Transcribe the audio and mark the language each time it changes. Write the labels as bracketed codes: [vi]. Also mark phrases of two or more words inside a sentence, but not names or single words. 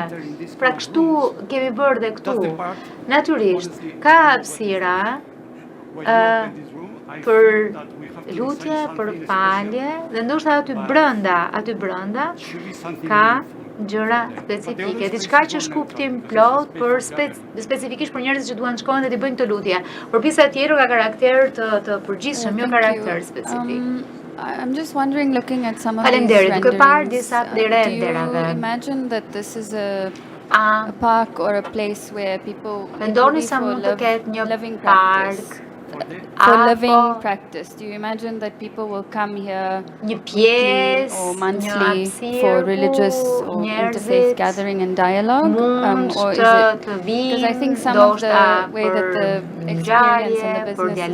[sq] Pra, kështu kemi bërë dhe këtu. Natyrisht, ka hapësira për lutje, për falje, dhe ndoshta aty brenda ka gjëra specifike, diçka që shkuptim plot për specifikisht për njerëzit që duan të shkojnë dhe të bëjnë këtë lutje. Por pjesa tjetër ka karakter të përgjithshëm, jo karakter specifik. [en] I'm just wondering, looking at some of these [sq] Faleminderit, duke parë [en] renderings, [sq] disa do renderave. [en] you imagine that this is a park or a place where people [sq] Mendoni sa mund të ketë një [en] living [sq] park [en] practice? For living practice, do you imagine that people will come here weekly or monthly for religious or interfaith gathering and dialogue? Or is it, because I think some of the way that the experience and the business